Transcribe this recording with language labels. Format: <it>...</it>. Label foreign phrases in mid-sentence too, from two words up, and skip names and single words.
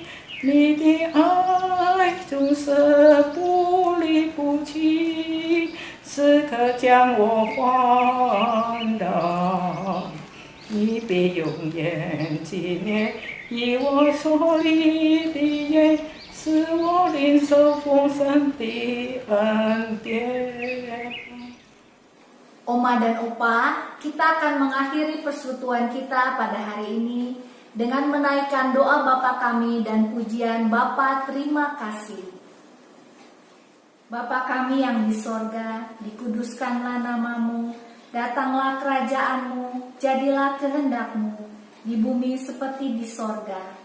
<zh>你的爱总是不离不弃，时刻将我环绕。你必永远纪念以我所立的约，使我领受丰盛的恩典。</zh> <id>Oma dan Opa, kita akan mengakhiri persekutuan kita pada hari ini dengan menaikkan doa Bapa kami dan pujian Bapa terima kasih. Bapa kami yang di sorga, dikuduskanlah namamu, datanglah kerajaanmu, jadilah kehendakmu, di bumi seperti di sorga.</id>